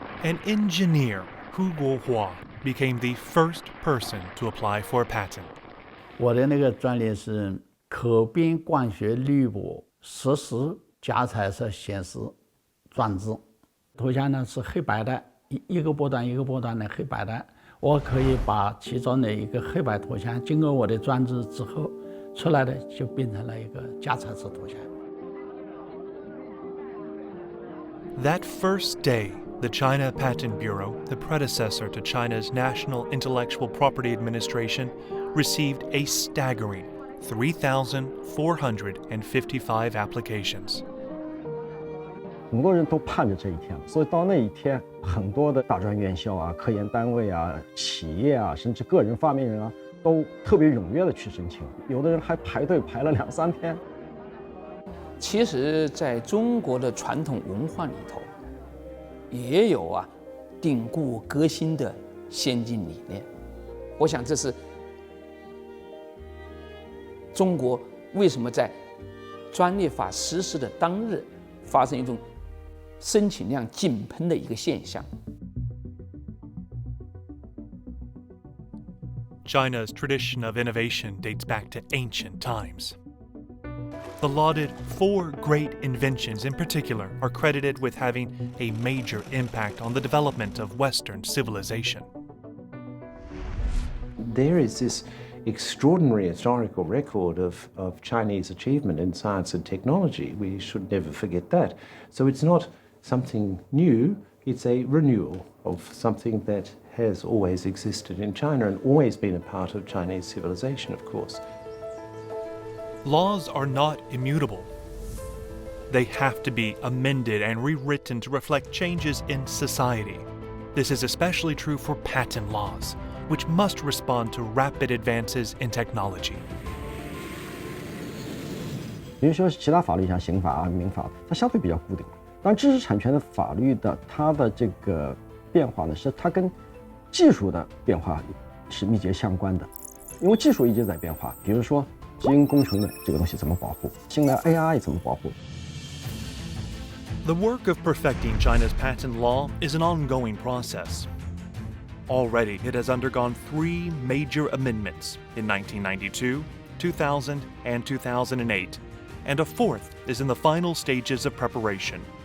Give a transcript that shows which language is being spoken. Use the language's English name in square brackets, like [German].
[English] An engineer, Hu Guohua, became the first person to apply for a patent. [Chinese] 我的那个专利是可变光学滤波实时加彩色显示装置，图像呢是黑白的，一个波段一个波段的黑白的。我可以把其中的一个黑白图像经过我的装置之后，出来的就变成了一个加彩色图像。 [English] That first day, the China Patent Bureau, the predecessor to China's National Intellectual Property Administration, received a staggering 3,455 applications. [Chinese] 很多人都盼着这一天，所以到那一天，很多的大专院校啊、科研单位啊、企业啊，甚至个人发明人啊，都特别踊跃的去申请，有的人还排队排了2、3天。其实，在中国的传统文化里头，也有啊定固革新的先进理念。我想这是中国为什么在专利法实施的当日发生一种申请量井喷的一个现象。 [English] China's tradition of innovation dates back to ancient times. The lauded 4 great inventions in particular are credited with having a major impact on the development of Western civilization. There is this extraordinary historical record of Chinese achievement in science and technology. We should never forget that. So it's not something new, it's a renewal of something that has always existed in China and always been a part of Chinese civilization, of course. Laws are not immutable. They have to be amended and rewritten to reflect changes in society. This is especially true for patent laws, which must respond to rapid advances in technology. [Chinese] 比如说其他法律像刑法啊、民法，它相对比较固定。当然，知识产权的法律的它的这个变化呢，是它跟技术的变化是密切相关的，因为技术一直在变化。比如说基因工程的这个东西怎么保护，新的 AI 怎么保护。 [English] The work of perfecting China's patent law is an ongoing process. Already, it has undergone 3 major amendments in 1992, 2000, and 2008, and a 4th is in the final stages of preparation.